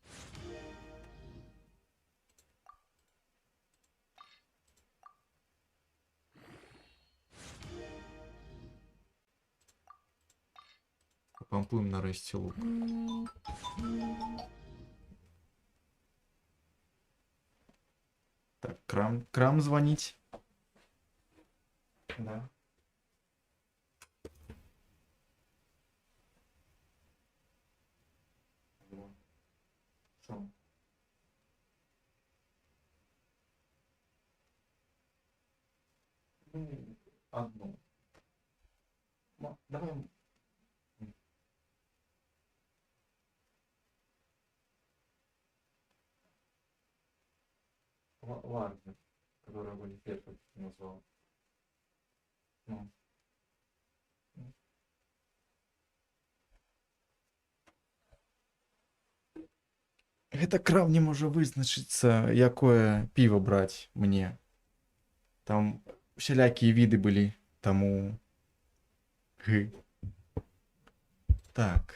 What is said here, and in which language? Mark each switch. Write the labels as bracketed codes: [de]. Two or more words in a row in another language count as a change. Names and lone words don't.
[be] Пампуем нарэшце лук. [ru] Так, крам звонить. Да. Что? Ну, одну. Давай. Ладно, которая будет первой назвал. Ну. [be] Гэта крам не можа вызначыцца, якое піва браць мне. Там усялякія віды былі, таму Так.